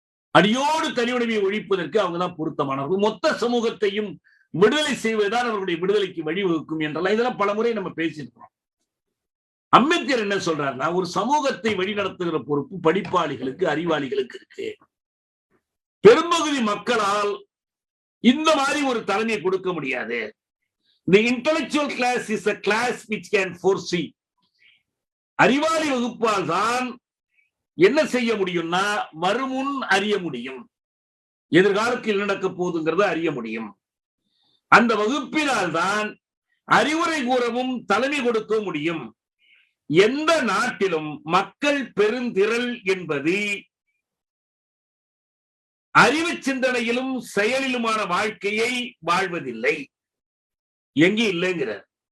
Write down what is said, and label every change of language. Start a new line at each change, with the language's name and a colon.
Tamil: அடியோடு தனியுடைமையை ஒழிப்பதற்கு அவங்கதான் பொருத்தமானவர்கள். மொத்த சமூகத்தையும் விடுதலை செய்வதுதான் அவர்களுடைய விடுதலைக்கு வழிவகுக்கும் என்றெல்லாம் இதெல்லாம் பல முறை நம்ம பேசியிருக்கிறோம். அம்பேத்கர் என்ன சொல்றாருன்னா, ஒரு சமூகத்தை வழிநடத்துகிற பொறுப்பு படிப்பாளிகளுக்கு, அறிவாளிகளுக்கு இருக்கு. பெரும்பகுதி மக்களால் இந்த மாதிரி ஒரு தலைமையை கொடுக்க முடியாது.
English: The intellectual class is a class which can foresee.
Tamil: அறிவாளி வகுப்பால் தான் என்ன செய்ய முடியும்னா, வருமுன் அறிய முடியும், எதிர்காலத்தில் நடக்க போகுதுங்கிறத அறிய முடியும். அந்த வகுப்பினால் தான் அறிவுரை கூறவும் தலைமை கொடுக்க முடியும். எந்த நாட்டிலும் மக்கள் பெருந்திரள் என்பது அறிவு சிந்தனையிலும் செயலிலுமான வாழ்க்கையை வாழ்வதில்லை, எங்கே இல்லைங்கிறார்.